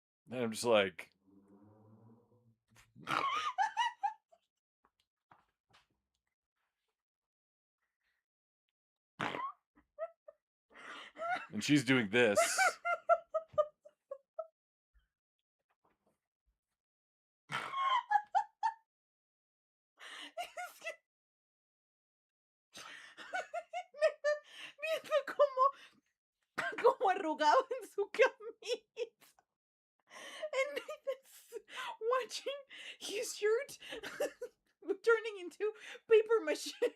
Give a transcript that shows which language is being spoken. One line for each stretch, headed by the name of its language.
English: And I'm just like, and she's doing this.
Spanish: Viendo como arrugado en su camisa.
English: And Nathan's watching his shirt turning into paper mache.